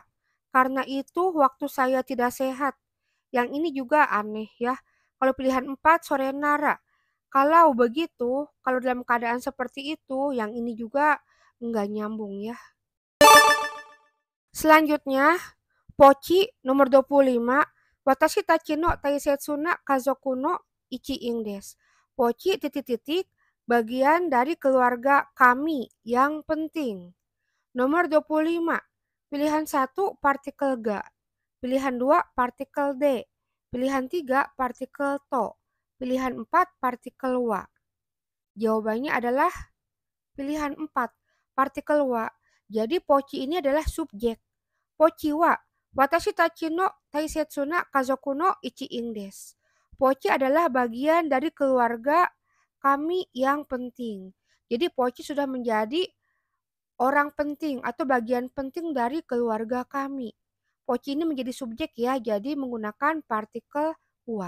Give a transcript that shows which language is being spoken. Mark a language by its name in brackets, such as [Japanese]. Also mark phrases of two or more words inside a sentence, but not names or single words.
[Indonesian] Karena itu waktu saya tidak sehat. Yang ini juga aneh ya. Kalau pilihan 4 sorenara. Kalau begitu, kalau dalam keadaan seperti itu, yang ini juga nggak nyambung ya. Selanjutnya, Poci nomor 25. [Japanese] 私たちの大切な家族の一員です. [Indonesian] Poci titik-titik bagian dari keluarga kami yang penting. Nomor 25. Pilihan 1 partikel ga. Pilihan 2 partikel d. Pilihan 3 partikel to. Pilihan 4 partikel wa. Jawabannya adalah pilihan 4 partikel wa. Jadi Poci ini adalah subjek. [Japanese] ポチは私たちの大切な家族の一員です. [Indonesian] Poci adalah bagian dari keluarga kami yang penting. Jadi Poci sudah menjadi orang penting atau bagian penting dari keluarga kami. Poci ini menjadi subjek ya, jadi menggunakan partikel wa.